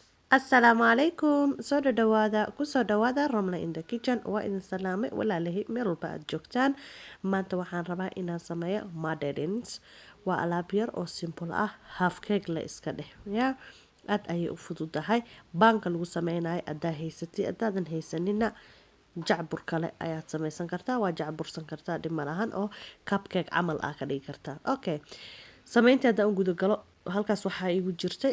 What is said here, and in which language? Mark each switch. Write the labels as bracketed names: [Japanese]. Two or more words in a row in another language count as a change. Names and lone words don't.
[Somali] Assalaamu calaykum soo dhawaada kusoo dhawaada Ramla [English] in the kitchen [Somali] waa idin salaamay walaalahay meel walba aad joogtaan maanta waxaan rabaa inaan sameeyo madeleines waa alaab yar oo simple ah [English] half cake [Somali] la iska dheh yaa aad ayay u fududahay baanka lagu sameynayo adaa haysatay adaadan haysanina jacbur kale ayaad sameysan kartaa waa jacbursan kartaa dhib ma lahan oo cupcake camal ah ka dhigi kartaa okay sameynta haddaan u guda galo halkaas waxaa igu jirtay